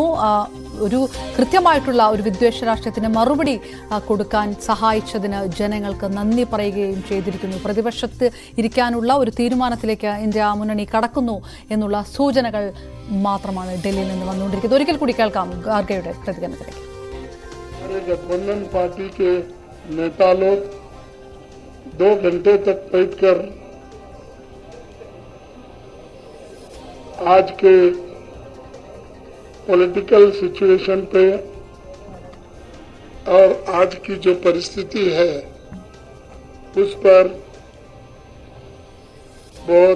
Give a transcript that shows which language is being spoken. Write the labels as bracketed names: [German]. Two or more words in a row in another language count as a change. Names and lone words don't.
[Malayalam] ഒരു കൃത്യമായിട്ടുള്ള ഒരു വിദ്വേഷ രാഷ്ട്രീയത്തിന് മറുപടി കൊടുക്കാൻ സഹായിച്ചതിന് ജനങ്ങൾക്ക് നന്ദി പറയുകയും ചെയ്തിരിക്കുന്നു. പ്രതിപക്ഷത്ത് ഇരിക്കാനുള്ള ഒരു തീരുമാനത്തിലേക്ക് ഇന്ത്യ മുന്നണി കടക്കുന്നു എന്നുള്ള സൂചനകൾ മാത്രമാണ് ഡൽഹിയിൽ നിന്ന് വന്നുകൊണ്ടിരിക്കുന്നത്. ഒരിക്കൽ കൂടി കേൾക്കാം ഖാർഗെയുടെ പ്രതികരണത്തിലേക്ക്. [Hindi] गठबंधन पार्टी के नेता लोग 2 घंटे तक बैठकर आज के [English] political situation [Hindi] पे और आज की जो परिस्थिति है उस पर बहुत